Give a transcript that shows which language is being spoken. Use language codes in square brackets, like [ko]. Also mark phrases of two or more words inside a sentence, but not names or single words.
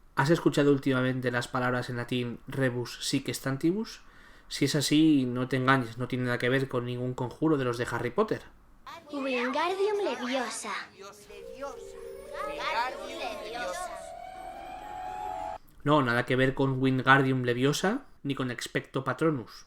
[es] ¿Has escuchado últimamente las palabras en latín [la] rebus sic stantibus? [es] Si es así, no te engañes, no tiene nada que ver con ningún conjuro de los de Harry Potter. Wingardium Leviosa. No, nada que ver con Wingardium Leviosa ni con Expecto Patronus.